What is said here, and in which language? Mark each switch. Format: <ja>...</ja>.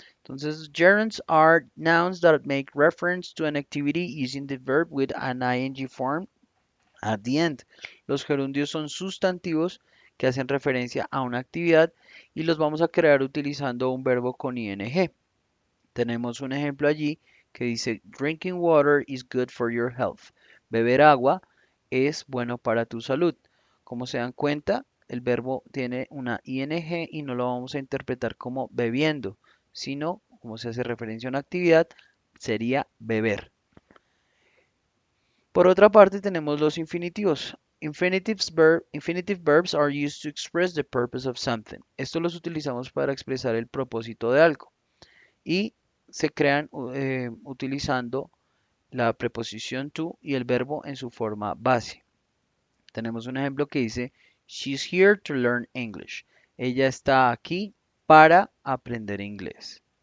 <en>Entonces, gerunds are nouns that make reference to an activity using the verb with an ing form at the end.</en> <es>Los gerundios son sustantivos que hacen referencia a una actividad y los vamos a crear utilizando un verbo con ing. Tenemos un ejemplo allí que dice</es> <en>drinking water is good for your health.</en> <es>Beber agua es bueno para tu salud. Como se dan cuenta, el verbo tiene una ing y no lo vamos a interpretar como bebiendo, sino como se hace referencia a una actividad, sería beber. Por otra parte, tenemos los infinitivos.</es> <en>Infinitive verbs are used to express the purpose of something.</en> <es>Estos los utilizamos para expresar el propósito de algo y se crean utilizando la preposición to y el verbo en su forma base. Tenemos un ejemplo que dice,</es> <en>She's here to learn English.</en> <es>Ella está aquí para aprender inglés.</es>